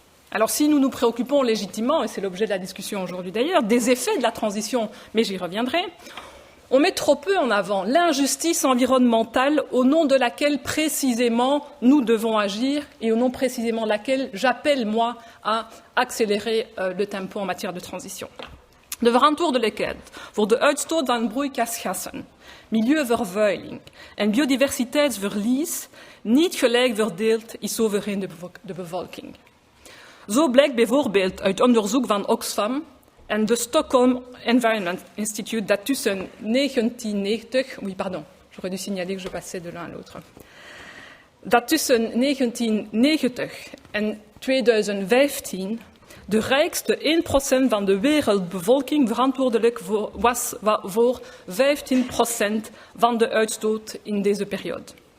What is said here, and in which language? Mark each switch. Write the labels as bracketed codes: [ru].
[fr] Alors si nous nous préoccupons légitimement, et c'est l'objet de la discussion aujourd'hui d'ailleurs, des effets de la transition, mais j'y reviendrai, on met trop peu en avant l'injustice environnementale au nom de laquelle précisément nous devons agir et au nom précisément de laquelle j'appelle, moi, à accélérer le tempo en matière de transition. [nl] De verantwoorde lekheid voor de uitstoot van broeikasgassen, milieuvervuiling en biodiversiteitsverlies niet gelijk verdeeld is overheen de bevolking. Zo blijkt bijvoorbeeld uit onderzoek van Oxfam en de Stockholm Environment Institute dat tussen 1990... [fr] Oui, pardon, j'aurais dû signaler que je passais de l'un à l'autre. [nl] Dat tussen 1990 en 2015 de rijkste 1% van de wereldbevolking verantwoordelijk was voor 15% van de uitstoot in deze periode.